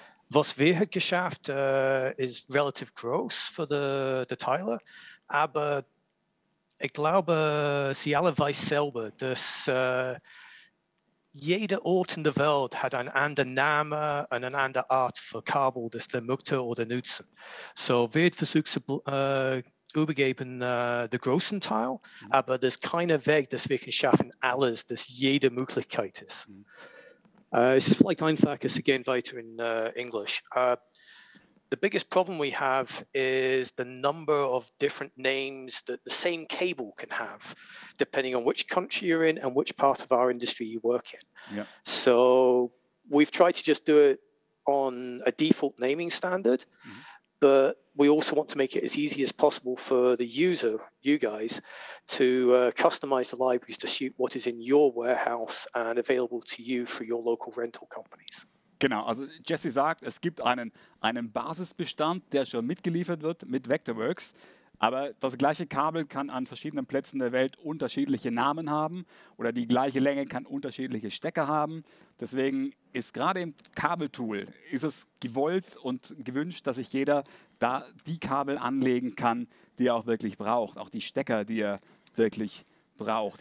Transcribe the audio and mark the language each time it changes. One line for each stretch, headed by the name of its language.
German: Was wir haben geschafft, ist relativ groß für die Teile, aber ich glaube, sie alle wissen selber, dass jeder Ort in der Welt hat einen anderen Namen und eine andere Art für Kabel, das der möchte oder nutzen. So wird versucht zu übergeben den großen Teil, aber das ist kein Weg, dass wir schaffen alles, dass jede Möglichkeit ist. Es ist vielleicht einfacher zu gehen weiter in English.
English: The biggest problem we have is the number of different names that the same cable can have, depending on which country you're in and which part of our industry you work in. Yeah. So we've tried to just do it on a default naming standard, but we also want to make it as easy as possible for the user, you guys, to customize the libraries to suit what is in your warehouse and available to you through your local rental companies.
German: Genau, also Jesse sagt, es gibt einen Basisbestand, der schon mitgeliefert wird mit Vectorworks, aber das gleiche Kabel kann an verschiedenen Plätzen der Welt unterschiedliche Namen haben oder die gleiche Länge kann unterschiedliche Stecker haben. Deswegen ist gerade im Kabeltool ist es gewollt und gewünscht, dass sich jeder da die Kabel anlegen kann, die er auch wirklich braucht, auch die Stecker, die er wirklich braucht.